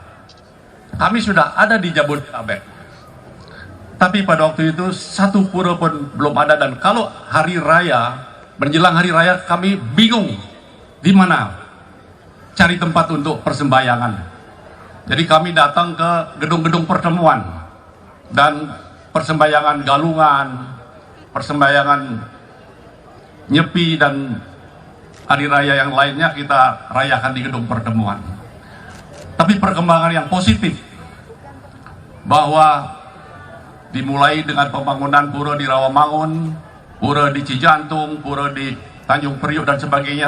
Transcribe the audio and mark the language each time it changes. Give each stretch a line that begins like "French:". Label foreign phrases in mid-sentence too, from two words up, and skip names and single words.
Indonesian: Kami sudah ada di Jabodetabek. Tapi pada waktu itu satu pura pun belum ada, dan kalau hari raya, menjelang hari raya kami bingung di mana cari tempat untuk persembahyangan. Jadi kami datang ke gedung-gedung pertemuan dan persembahyangan galungan, persembahyangan nyepi dan hari raya yang lainnya kita rayakan di gedung pertemuan. Tapi perkembangan yang positif bahwa dimulai dengan pembangunan pura di Rawamangun, pura di Cijantung, pura di Tanjung Priok dan sebagainya.